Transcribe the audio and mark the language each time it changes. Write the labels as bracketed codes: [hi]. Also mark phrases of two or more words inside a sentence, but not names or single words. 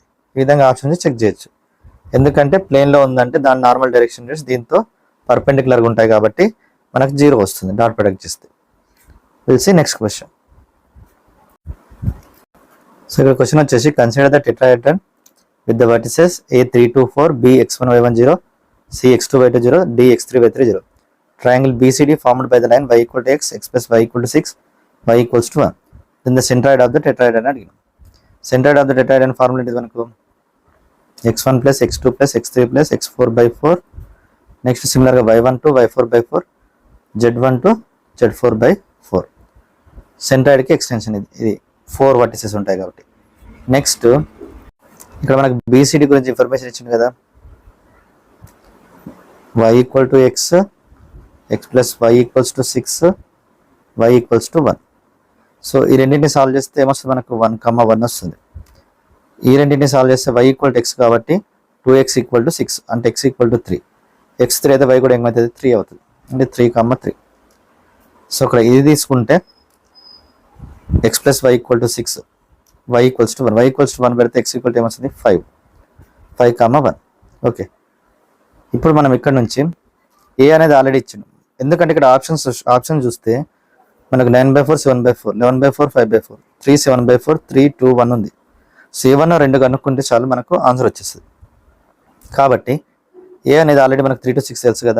[te] ఈ విధంగా [en] option check [te] చేయొచ్చు. ఎందుకంటే ప్లేన్లో ఉందంటే దాని [en] normal direction rates [te] దీంతో పర్పెండిక్యులర్గా ఉంటాయి కాబట్టి మనకు 0 వస్తుంది [en] dot product [te] చేస్తే. [en] will see next question. సో [te] ఇక్కడ క్వశ్చన్ వచ్చేసి [en] consider the tetrahedron with the vertices A324 B x1 y1 0 C x2 y2 0 D x3 y3 0. Triangle BCD formed by the line y = x, x + y = 6, y = 1. Then the centroid of the tetrahedron అడిగిన. centroid of the tetrahedron formula [te] ఏంటిది మనకు? [en] x1 + x2 + x3 + x4/4. next similarly [te] y12 y4/4, z12 z4/4. సెంట్రాయిడ్కి ఎక్స్టెన్షన్ ఇది 4 వర్టిసెస్ ఉంటాయి కాబట్టి. నెక్స్ట్ ఇక్కడ మనకు బీసీడీ గురించి ఇన్ఫర్మేషన్ ఇచ్చింది కదా, y = x, x + y = 6, y = 1. సో ఈ రెండింటిని సాల్వ్ చేస్తే ఏమొస్తుంది మనకు? 1 1 వస్తుంది. ఈ రెండింటిని సాల్వ్ చేస్తే y = x కాబట్టి 2x = 6 అంటే x = 3. x3 అయితే y కూడా ఏమవుతుంది? 3 అవుతుంది, అంటే 3 3. సో ఇక్కడ ఇది తీసుకుంటే x + y = 6, y = 1. y = 1 పెడితే x = ఏమొస్తుంది? 5 1. ఓకే, ఇప్పుడు మనం ఇక్కడ నుంచి ఏ అనేది ఆల్రెడీ ఇచ్చిండు. ఎందుకంటే ఇక్కడ ఆప్షన్ చూస్తే మనకు 9/4 7/4 11/4 5/4 3 7/4 3 2 1 ఉంది. C1 2 కనుక్కుంటే చాలు మనకు ఆన్సర్ వచ్చేస్తుంది. కాబట్టి ఏ అనేది ఆల్రెడీ మనకు 3 to 6 తెలుసు కదా.